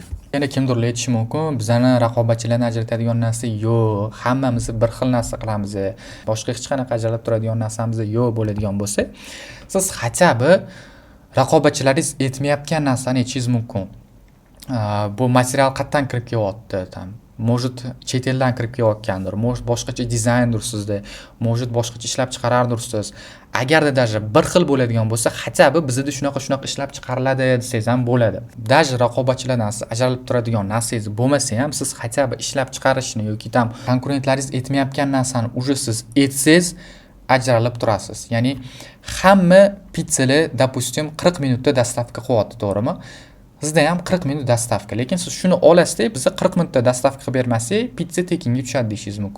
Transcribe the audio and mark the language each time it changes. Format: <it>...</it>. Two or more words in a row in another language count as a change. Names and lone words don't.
<uz>Yana kimdir aytishi mumkin, bizani raqobatchilardan ajratadigan narsa yo'q, hammamiz bir xil narsa qilamiz, boshqa hech qanaqa ajralib turadigan narsamiz yo'q bo'ladigan bo'lsa, siz hatto raqobatchilaringiz aytmayotgan narsani aytishingiz mumkin. Bu material qayerdan kirib kelyapti, может chet eldan kirib kelayotgandir, может boshqacha dizayndir sizda, может boshqacha ishlab chiqarardirsiz. Agarda даже bir xil bo'ladigan bo'lsa,</uz> <ru>хотя бы</ru> <uz>bizda shunaqa ishlab chiqariladi desangiz ham bo'ladi. Даже raqobatchilardan siz ajralib turadigan narsangiz bo'lmasa ham, siz</uz> <ru>хотя бы</ru> <uz>ishlab chiqarishni yoki tam konkurentlaringiz etmayotgan narsani уже siz etsangiz ajralib turasiz. Ya'ni hamma pitssalar, допустим, 40 minutda dastavka qilyapti, to'g'rimi? Sizda ham 40 minut dastavka, lekin siz shuni olasizda, biza 40 minutda dastavka qilib bermasak, pitssa tekinga tushadi deyishingiz mumkin.</uz>